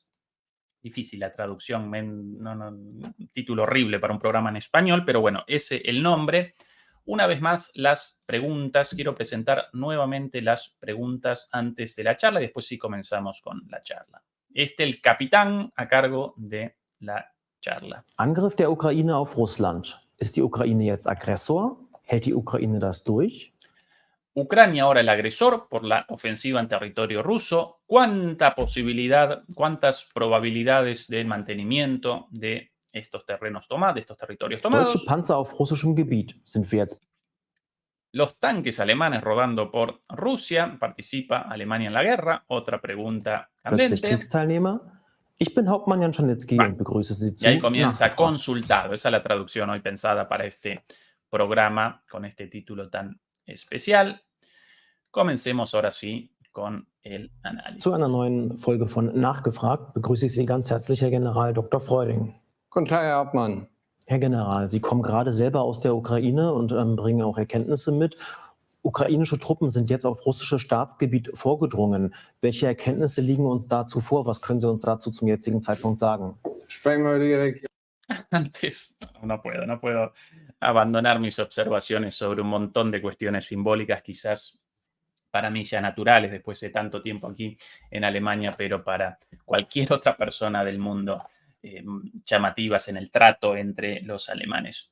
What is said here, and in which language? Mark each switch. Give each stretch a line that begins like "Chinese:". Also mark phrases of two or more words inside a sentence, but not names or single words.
Spanish: Difícil la traducción, título horrible para un programa en español, pero bueno, ese es el nombre. Una vez más, las preguntas. Quiero presentar nuevamente las preguntas antes de la charla y después sí comenzamos con la charla. El capitán a cargo de la charla.
German: Angriff der Ukraine auf Russland. Ist die Ukraine jetzt Aggressor? Hält die Ukraine das durch?
Spanish: Ucrania ahora el agresor por la ofensiva en territorio ruso. ¿Cuántas probabilidades de mantenimiento de estos terrenos tomados, de estos territorios tomados?
German: Deutsche Panzer auf russischem Gebiet. Sind wir jetzt
Spanish: Los tanques alemanes rodando por Rusia. ¿Participa Alemania en la guerra? Otra pregunta
German: plötzlich
Spanish: candente.
German: Kriegsteilnehmer? Ich bin Hauptmann Jan Czarnecki und begrüße Sie
Spanish: Y ahí
German: zu
Spanish: comienza
German: Nachgefragt.
Spanish: consultado. Esa es la traducción hoy pensada para este programa con este título tan especial. Comencemos ahora sí con el análisis.
German: Zu einer neuen Folge von Nachgefragt begrüße ich Sie ganz herzlich, Herr General Dr. Freuding. Guten Tag, Herr Hauptmann. Herr General, Sie kommen gerade selber aus der Ukraine und bringen auch Erkenntnisse mit. Ukrainische Truppen sind jetzt auf russisches Staatsgebiet vorgedrungen. Welche Erkenntnisse liegen uns dazu vor? Was können Sie uns dazu zum jetzigen Zeitpunkt sagen? Sprechen wir über die Region.
Spanish: Antes, no puedo abandonar mis observaciones sobre un montón de cuestiones simbólicas, quizás para mí ya naturales después de tanto tiempo aquí en Alemania, pero para cualquier otra persona del mundo llamativas en el trato entre los alemanes.